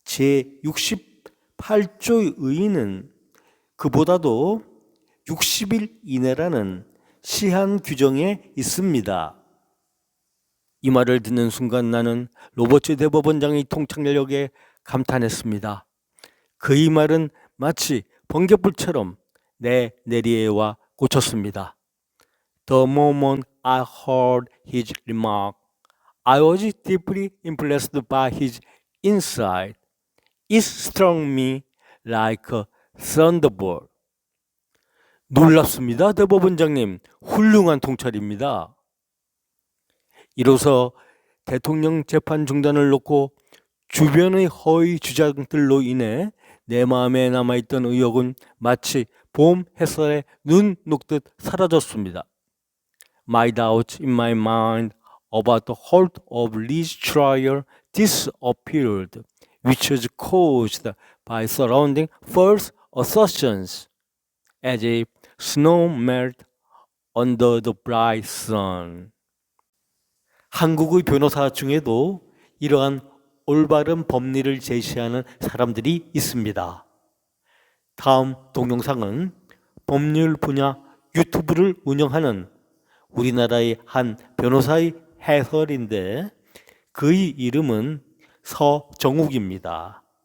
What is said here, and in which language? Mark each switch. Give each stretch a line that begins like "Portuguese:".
Korean: 제68조의 의의는 그보다도 60일 이내라는 시한 규정에 있습니다. 이 말을 듣는 순간 나는 로버츠 대법원장의 통찰력에 감탄했습니다. 그의 말은 마치 번갯불처럼 내 내리에 와 꽂혔습니다.
English: The moment I heard his remark, I was deeply impressed by his insight. It struck me like a thunderbolt.
Korean: 놀랍습니다, 대법원장님. 훌륭한 통찰입니다. 이로써 대통령 재판 중단을 놓고 주변의 허위 주장들로 인해 내 마음에 남아있던 의혹은 마치 봄 햇살에 눈 녹듯 사라졌습니다.
English: My doubts in my mind about the halt of Lee's trial disappeared, which was caused by surrounding false assertions, as if snow melt under the bright sun.
Korean: 한국의 변호사 중에도 이러한 올바른 법리를 제시하는 사람들이 있습니다. 다음 동영상은 법률 분야 유튜브를 운영하는 우리나라의 한 변호사의 해설인데 그의 이름은 서정욱입니다.